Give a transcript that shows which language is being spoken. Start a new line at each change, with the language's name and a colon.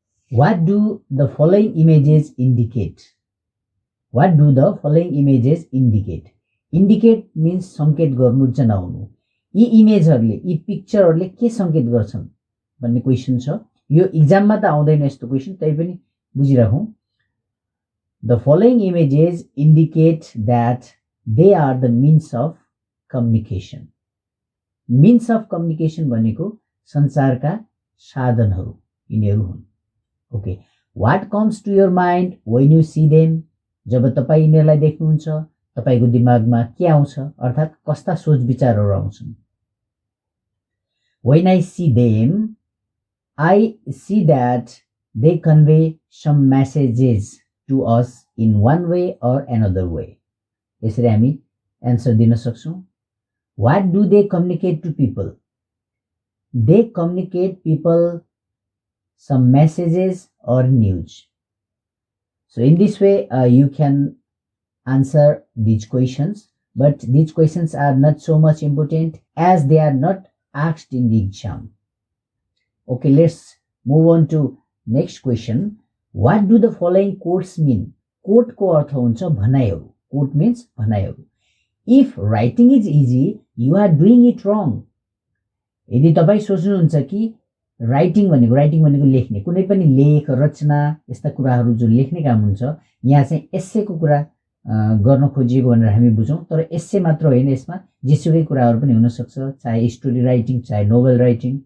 English: What do the following images indicate? What do the following images indicate? Indicate means
Nepali: संकेत गर्नु, जनाउनु। यी इमेजहरुले, यी पिक्चरहरुले के संकेत गर्छन् भन्ने क्वेशन छ। यो एक्जाममा त आउँदैन यस्तो क्वेशन, तैपनि बुझिराखौं।
English: The following images indicate that they are the means of communication. Means of communication
Nepali: भनेको संचारका साधनहरु यिनीहरु हुन्।
English: Okay. What comes to your mind when you see them?
Nepali: जब तपाई यिनीहरुलाई देख्नुहुन्छ तपाईको दिमागमा के आउँछ, अर्थात कस्ता सोच विचारहरु आउँछन्।
English: When I see them, I see that they convey some messages to us in one way or another way.
Nepali: यसरी हामी आन्सर दिन सक्छौं।
English: What do they communicate to people? They communicate people some messages or news. So in this way you can answer these questions, but these questions are not so much important as they are not asked in the exam. Okay, let's move on to next question. What do the following quotes mean?
Nepali: Quote को अर्थ हुन्छ भनाइहरु।
English: Quote means
Nepali: भनाइहरु।
English: If writing is easy, you are doing it wrong.
Nepali: यदि तपाई सोच्नुहुन्छ कि writing भनेको लेख्ने, कुनै पनि लेख, रचना यस्ता कुराहरु जो लेख्ने काम हुन्छ, यहाँ चाहिँ एस्से को कुरा गर्न खोजिएको भनेर हामी बुझौं। तर एस्से मात्र होइन, यसमा जेसुकै कुराहरु पनि हुन सक्छ, चाहे स्टोरी राइटिङ, चाहे नोभल राइटिङ।